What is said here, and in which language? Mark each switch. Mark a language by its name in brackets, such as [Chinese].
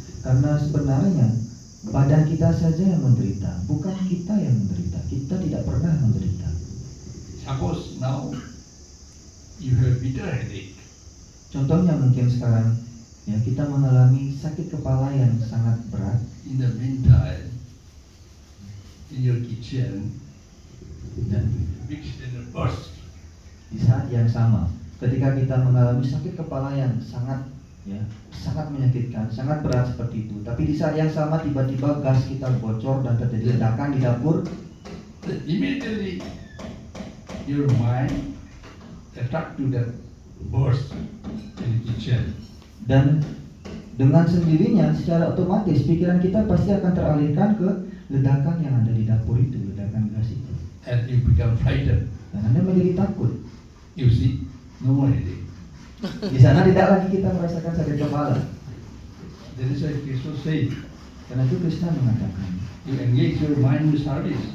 [Indonesian] Karena sebenarnya badan kita saja yang menderita, bukan kita yang menderita. Kita tidak pernah menderita. [English] Suppose now you have bitter headache. [Indonesian] Contohnya mungkin sekarang ya kita mengalami sakit kepala yang sangat berat. [English] In the meantime, in your kitchen, [Indonesian] Dan [English] big cylinder burst. [Indonesian] di saat yang sama, ketika kita mengalami sakit kepala yang sangat sangat menyakitkan, sangat berat seperti itu, tapi di saat yang sama tiba-tiba gas kita bocor dan terjadi ledakan di dapur, [English] Then immediately your mind attract to that burst in the kitchen. [Indonesian] dan dengan sendirinya secara otomatis pikiran kita pasti akan teralihkan ke ledakan yang ada di dapur itu, ledakan gas itu, [English] And you become frightened. [Indonesian] dan Anda menjadi takut. [English] You see, no more headache. [Indonesian] Di sana tidak lagi kita merasakan sakit kepala. [English] That is why Krishna said, [Indonesian] Karena itu Krishna mengatakan, [English] you engage your mind with service.